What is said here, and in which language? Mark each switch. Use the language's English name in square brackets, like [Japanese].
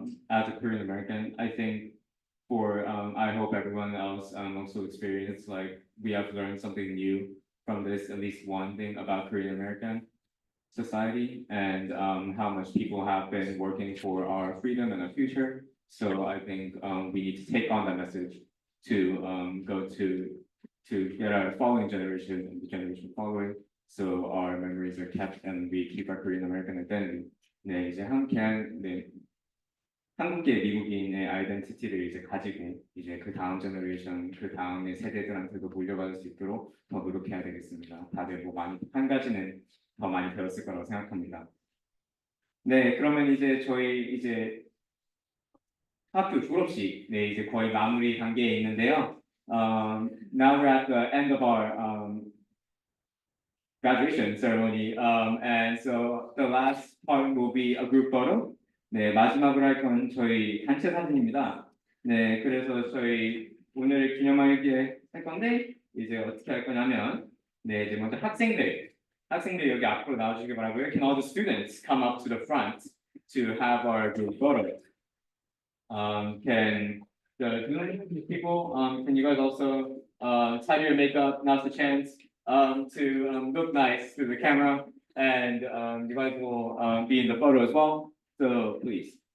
[English] As a Korean American, I think I hope everyone else also experienced like we have learned something new from this, at least one thing about Korean American society and how much people have been working for our freedom and our future. So I think we need to take on that message to go to get our following generation and the generation following, so our memories are kept and we keep our Korean American identity. [Korean] 네, 이제 한국계 미국인의 아이덴티티를 이제 가지고 이제 그 다음 제너레이션, 그 다음의 세대들한테도 물려받을 수 있도록 더 노력해야 되겠습니다. 다들 뭐 많이 한 가지는 더 많이 배웠을 거라고 생각합니다. 네, 그러면 이제 저희 이제 학교 졸업식 이제 거의 마무리 단계에 있는데요. [English] Now we're at the end of our graduation ceremony, and so the last part will be a group photo. [Korean] 네, 마지막으로 할 건 저희 단체 사진입니다. 네, 그래서 저희 오늘 기념하게 할 건데 이제 어떻게 할 거냐면 네, 이제 먼저 학생들 여기 앞으로 나와주시기 바라고요. [English] Can all the students come up to the front to have our group photo? Can the people, can you guys also tidy your makeup? Now's the chance to look nice through the camera, and you guys will be in the photo as well. So please.